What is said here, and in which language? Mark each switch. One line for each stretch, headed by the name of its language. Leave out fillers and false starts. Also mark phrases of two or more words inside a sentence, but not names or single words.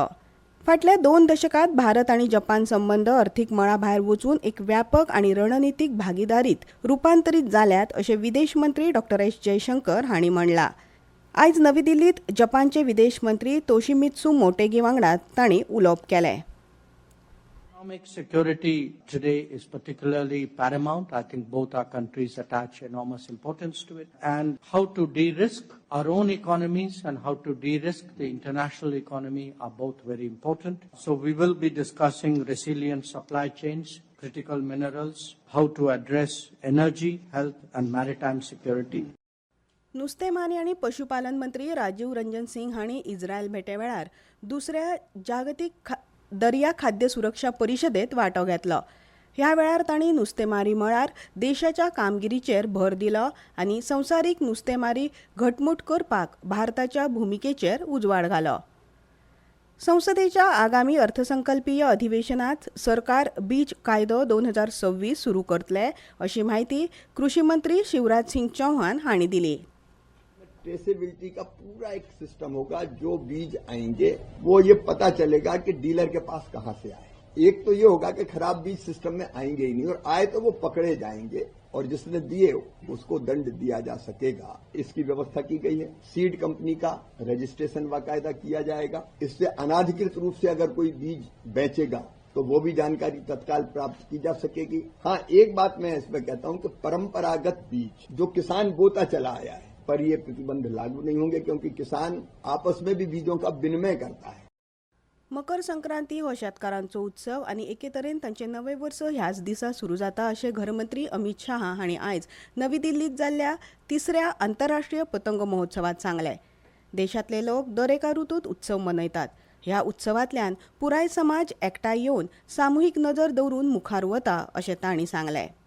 Konkani: फाटल्या 2 दशकांत भारत आनी जपान संबंद अर्थीक मळा भायर वचून एक व्यापक आनी रणनीतीक भागीदारीत रुपांतरीत जाल्यात अशें विदेश मंत्री डॉ. एस. जयशंकर हांणी म्हणलां. आयज नवी दिल्लीत जपानचे विदेश मंत्री तोशिमित्सू मोटेगी वांगडा तांणी उलोवप केलें.
English: Economic security today is particularly paramount. I think both our countries attach enormous importance to it. And how to de-risk our own economies and how to de-risk the international economy are both very important. So we will be discussing resilient supply chains, critical minerals, how to address energy, health and maritime security.
Konkani: नुस्तेमारी आनी पशुपालन मंत्री राजीव रंजन सिंग हांणी इस्रायल भेटे वेळार दुसऱ्या जागतीक दर्या खाद्य सुरक्षा परिशदेत वांटो घेतलो. ह्या वेळार तांणी नुस्तेमारी मळार देशाच्या कामगिरीचेर भर दिलो आनी संवसारीक नुस्तेमारी घटमूट करपाक भारताच्या भुमिकेचेर उजवाड घालो. संसदेच्या आगामी अर्थसंकल्पीय अधिवेशनात सरकार बीज कायदो 2026 सुरू करतले अशी माहिती कृषी मंत्री शिवराज सिंग चौहान हांणी दिली.
Hindi: ट्रेसेबिलिटी का पूरा एक सिस्टम होगा. जो बीज आएंगे वो ये पता चलेगा कि डीलर के पास कहां से आए. एक तो ये होगा कि खराब बीज सिस्टम में आएंगे ही नहीं और आए तो वो पकड़े जाएंगे और जिसने दिए उसको दंड दिया जा सकेगा. इसकी व्यवस्था की गई है.
English: seed company
Hindi: का रजिस्ट्रेशन बाकायदा किया जाएगा. इससे अनाधिकृत रूप से अगर कोई बीज बेचेगा तो वो भी जानकारी तत्काल प्राप्त की जा सकेगी. हाँ, एक बात मैं इसमें कहता हूं कि परंपरागत बीज जो किसान बोता चला आया है पर ये प्रतिबंध लागू नहीं होंगे क्योंकि किसान आपस में भी बीजों का विनिमय करता है.
Konkani: मकर संक्रांती हो शेतकारांचो उत्सव आनी एके तरेन तांचें नवें वर्स ह्याच दिसा सुरू जाता अशें घरमंत्री अमित शाह हांणी आयज नवी दिल्लीत जाल्ल्या 3ऱ्या आंतरराष्ट्रीय पतंग महोत्सवात सांगलें. देशांतले लोक दर एका ऋतूंत उत्सव मनयतात. ह्या उत्सवांतल्यान पुराय समाज एकठांय येवन सामुहीक नजर दवरून मुखार वता अशें तांणी सांगलें.